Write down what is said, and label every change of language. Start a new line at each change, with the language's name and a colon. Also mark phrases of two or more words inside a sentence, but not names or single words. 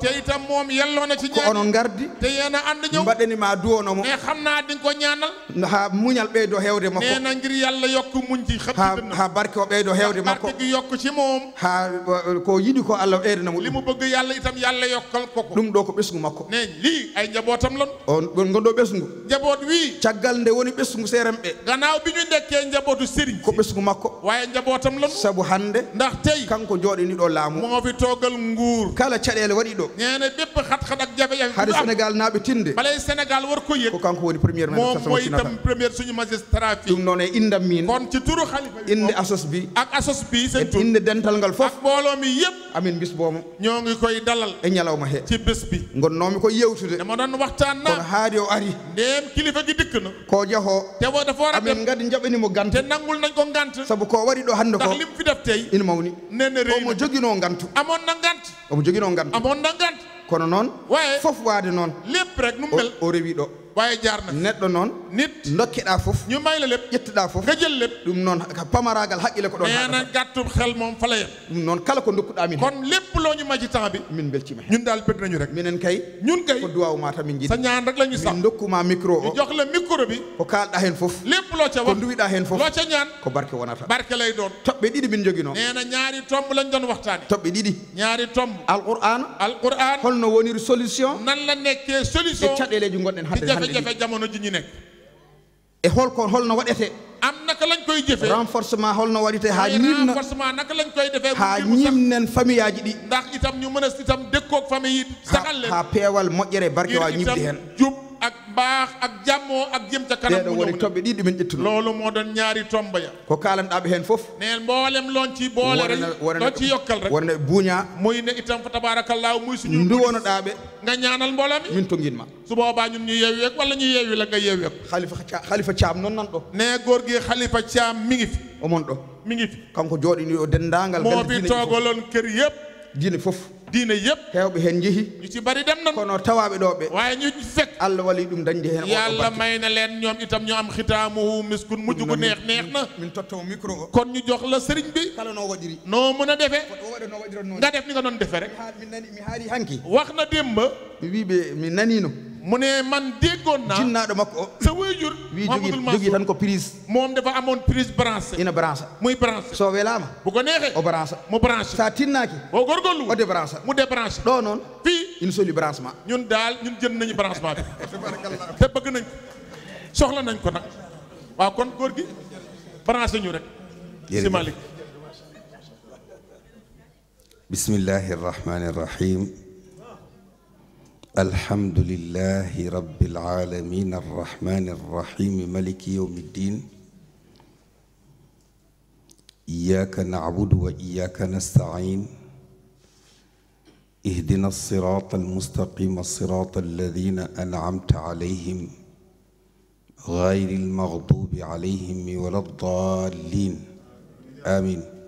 Wolof: te itam moom yelloo na ci
Fula: ko
Wolof: ñaan
Fula: onon gardi
Wolof: te yéen a ànd ñëw
Fula: mbaɗanima duwonomo
Wolof: ne xam naa di nga ko ñaanal
Fula: ha muñal ɓeydo hewde makko
Wolof: nee na ngir yàlla yokk muñ ci xam ci dënn
Fula: ha barke o ɓeydo hewde makko
Wolof: barke gi yokk ci moom
Fula: ha ko yiɗi ko Allah ɓeydanamo
Wolof: li
Fula: ɗum
Wolof: mu bëgg yàlla itam yàlla yokkal ko ko
Fula: ɗum ɗo ko ɓesgu makko
Wolof: ne lii ay njabootam lan
Fula: on gonɗo ɓesgu
Wolof: njaboot wii
Fula: caggal nde woni ɓesgu seeram ɓe
Wolof: gannaaw bi ñu nekkee njabootu sëriñ
Fula: ko ɓesgu makko
Wolof: waaye njabootam lan
Fula: sabu hande
Wolof: ndax tey
Fula: kanko joɗaniɗo laamu
Wolof: moo fi toogal nguur
Fula: kala caɗele waɗi ɗo
Wolof: nee na bépp xat-xat ak jafe-jafe
Fula: haade
Wolof: bu am
Fula: Sénégal naaɓe tinde
Wolof: balay Sénégal war ko yëg
Fula: ko kanko woni premiére
Wolof: moom mooy ministre itam première suñu magistrat fii
Fula: ɗum noon e indam min
Wolof: kon ci turu xalifa bi
Fula: inde ASOS bi
Wolof: ak asos bi
Fula: e
Wolof: seen tur
Fula: inde dental ngal fof
Wolof: ak mbooloo mi yépp
Fula: amin bisbomo
Wolof: ñoo ngi koy dalal
Fula: e ñalawma he
Wolof: ci bés bi
Fula: gonnomi ko yewtude
Wolof: dama doon waxtaan
Fula: kono
Wolof: na
Fula: haadi o ari
Wolof: ndéem kilifa gi dikk na
Fula: ko jahoo
Wolof: te boo dafa war a amin dem
Fula: ngadi jaɓanimo gantu
Wolof: te nangul nañ ko ngant
Fula: sabu ko waɗi ɗo hannde
Wolof: ndax
Fula: ko
Wolof: lim fi def tey
Fula: ina mawni
Wolof: nee na réy
Fula: omo na joguino gantu
Wolof: amoon na ngant
Fula: omo joguino gantu
Wolof: amoon na ngant
Fula: kono noon
Wolof: waaye
Fula: fof waade noon
Wolof: lépp rek nu mel
Fula: o rewi ɗo
Wolof: waaye jaar na
Fula: neɗɗo noon
Wolof: nit
Fula: dokkeɗa fof
Wolof: ñu may la lépp
Fula: ƴettuɗa fof
Wolof: nga jël lépp
Fula: ɗum noon pamaragal haqqille ko ɗon
Wolof: nee na
Fula: haɗata
Wolof: gàttub xel moom fa la yem
Fula: ɗum noon kala ko dokkuɗa min
Wolof: kon lépp loo ñu may ci temps bi
Fula: min beltima hen
Wolof: ñun daal bëgg nañu rek
Fula: minen kay
Wolof: ñun kay
Fula: ko duwawma tan min sa jiiɗi
Wolof: ñaan rek la ñu sax
Fula: min dokkuma micro
Wolof: ñu
Fula: o
Wolof: jox la micro bi
Fula: ko kalɗa hen fof
Wolof: lépp loo ca
Fula: ko
Wolof: wax
Fula: duwiɗa hen fof
Wolof: loo ca ñaan
Fula: ko barke wonata
Wolof: barke lay doon
Fula: toɓɓe ɗiɗi min joguino
Wolof: nee na ñaari tomb lañ doon waxtaane
Fula: toɓɓe ɗiɗi
Wolof: ñaari tomb
Fula: alqur'an
Wolof: alquran
Fula: holno woniri solution
Wolof: nan la nekkee
Fula: e solution caɗeleji gonɗen
Wolof: ci
Fula: hande
Wolof: jafe-jafe jamono ji ñu nekk
Fula: e holno waɗete
Wolof: am naka lañ koy jëfee
Fula: renforcement holno waɗete ha
Wolof: ay
Fula: ñimna
Wolof: renforcement naka lañ koy defee
Fula: ha
Wolof: mu sax
Fula: ñimnen famille aji ɗi
Wolof: ndax itam ñu mën a itam dëkkoog famille yi saxal leen
Fula: ha peewal moƴƴere barke wa
Wolof: ngir
Fula: ñibde
Wolof: itam
Fula: hen
Wolof: jub ak baax ak jàmmoo ak jëm ca kanam
Fula: ɗeɗo
Wolof: mu
Fula: woni
Wolof: ñëw
Fula: toɓɓe ɗiɗi min ƴettuno
Wolof: loolu moo doon ñaari tomba ya
Fula: ko kalanɗaɓe hen foof
Wolof: neen mboolem loon ci boole rek loon ci yokkal rek
Fula: wonde buuña
Wolof: muy ne itam fa tabarakallahu muy suñu
Fula: nduwonoɗaɓe
Wolof: nga ñaanal mbooloo mi
Fula: min to guinma
Wolof: su boobaa ñun ñu yeewi ak wala ñu yeewi la nga yeewi ak
Fula: khalifa Thiam noon nan ɗo
Wolof: ne góor gi Khalifa Thiam mi ngi fi
Fula: omon ɗo
Wolof: mi ngi fi
Fula: kanko jooɗini o dendagal
Wolof: moo fi toogaloon kër yëpp
Fula: diine fof
Wolof: diine yëpp
Fula: hewɓe hen jeehi
Wolof: ñu ci bari dem nan
Fula: kono tawaɓe ɗo ɓe
Wolof: waaye ñu fekk
Fula: Allah wali ɗum dañde hen
Wolof: yàlla may na leen ñoom itam ñu am xitaamuhu miskun mujj gu neex na
Fula: min tottamo micro o
Wolof: kon ñu jox la sëriñ bi
Fula: kala no waɗiri
Wolof: noo mën a defee
Fula: o waɗa no waɗiron noon
Wolof: nga def ni nga doon defee rek
Fula: mi haali hanki
Wolof: wax na démb
Fula: mi wiɓe mi nanino
Wolof: mu ne man déggoon naa
Fula: jinnaɗo makko o
Wolof: sa waajur wi
Fula: Mamadou jogui tan
Wolof: Mansour
Fula: ko prise
Wolof: moom dafa amoon prise branché
Fula: ina branche
Wolof: muy branché
Fula: so welama
Wolof: bu ko neexee
Fula: o branche
Wolof: mu branché
Fula: sa tinnaki
Wolof: boo góorgóorlu
Fula: o débranche
Wolof: mu débranché
Fula: ɗo noon
Wolof: fii
Fula: ina soli branchement
Wolof: ñun daal ñun jënd nañu branchement bi te bëgg nañ ko soxla nañ ko nag waaw kon góor gi branché ñu rek si Malick
Arabic: بسم الله الرحمن الرحيم الحمد لله رب العالمين الرحمن الرحيم مالك يوم الدين إياك نعبد وإياك نستعين اهدنا الصراط المستقيم صراط الذين أنعمت عليهم غير المغضوب عليهم ولا الضالين آمين